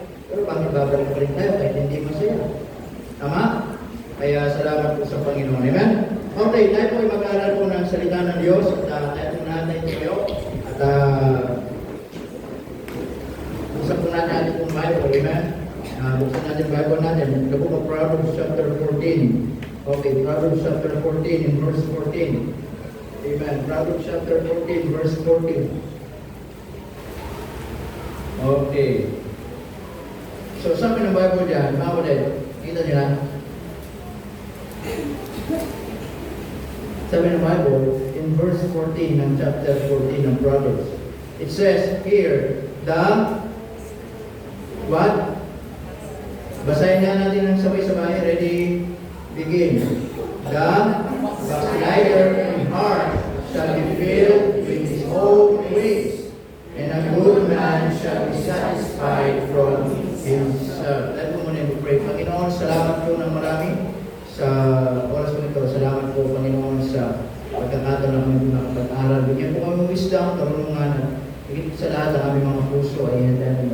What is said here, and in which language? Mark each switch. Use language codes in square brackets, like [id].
[tl] Pero bakit babalik pa rin tayo kahit hindi masaya? Tama? Kaya salamat po sa Panginoon. Amen? Okay, tayo po ay mag-aaral po ng salita ng Diyos at tayo po natin kayo at buksan po natin ating pong Bible. Amen? Buksan natin yung Bible natin. [en] The book of Proverbs chapter 14. Okay, Proverbs chapter 14 in verse 14. Amen. Proverbs chapter 14 verse 14. Okay. [tl] So, sabi ng Bible dyan, mga kapatid, kita nila. Sabi ng [en] Bible, in verse 14 ng chapter 14 ng Proverbs, it says here, what? [tl] Basahin nga natin ng sabay-sabay. [en] Ready? Begin. The backslider in heart shall be filled with his own ways, and a good man shall be satisfied from himself. [tl] Let mo muna i-pray. Panginoon, salamat po ng marami sa oras po ito. Salamat po, Panginoon, sa pagkakataon na kami nakapag-aral. Bigyan po kami ng wisdom, karunungan, higit sa lahat ng aming mga puso ay hintayin mo.